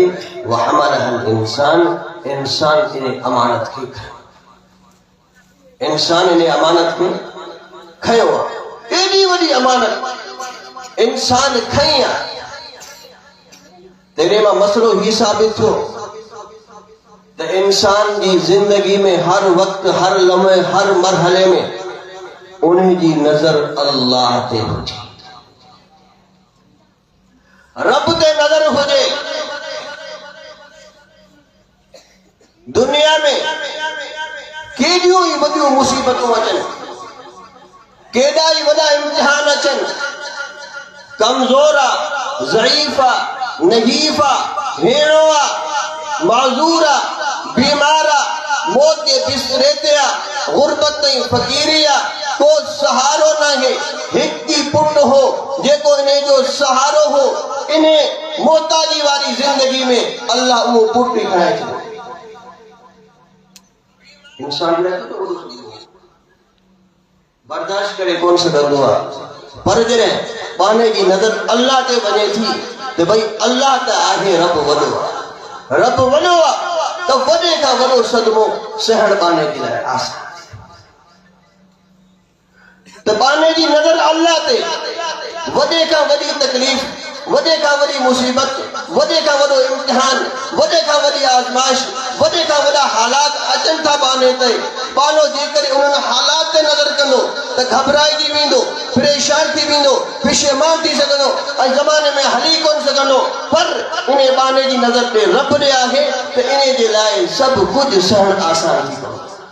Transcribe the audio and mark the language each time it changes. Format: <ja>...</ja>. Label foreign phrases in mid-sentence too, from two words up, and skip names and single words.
<sd>वहमलहल इंसान, इंसान इन अमानत खे खयो, इंसान इन अमानत खे खयो आहे। एॾी वॾी अमानत इंसान खई आहे। तेरे मां मसलो ही साबित थियो त इंसान जी ज़िंदगी में हर वक्त, हर लम्हे, हर मरहले में उन्हें जी नजर अल्लाह ते हुजे, रब ते नजर हुजे। दुनिया में केॾियूं ई वॾियूं मुसीबतूं अचनि, केॾा ई वॾा इम्तिहान अचनि, कमज़ोरा, ज़ईफा, नहीफा, हेणवा, माज़ूरा, बीमारा, मौत के बिस्तरे ते आहे, गुरबत ऐं फ़क़ीरी आहे, को सहारो नाहे। हिकु पुट हो जेको इन्हे जो सहारो हो, इन्हें मोहताजी वारी जिंदगी में अल्लाह उहो पुट ई खणाए छॾियो। इंसान बर्दाश्त करे कोन सघंदो आहे, पर जॾहिं पाने जी नज़र अल्लाह ते वञे थी त भई अल्लाह त आहे, रब वॾो आहे, रब वॾो आहे त वॾे खां वॾो सदमो सहण पाने के लिए आसान तो पाने की नजर अल्लाह ते वडे का वडी तकलीफ वडे का वडी मुसीबत वडे का वडो इम्तिहान वडे का वडी आजमाइश वडे का वडा हालात अचन था पाने ते पालो जेकर उन्हनि हालात ते नजर कंदो त घबराइजी वेंदो परेशान थी वेंदो पशेमान थी सघंदो ऐं ज़माने में हली कोन सघंदो पर इन बाने जी नजर ते रब ॾे आहे त इन जे लाइ सभु कुझु सहण आसान थी पवंदो</sd>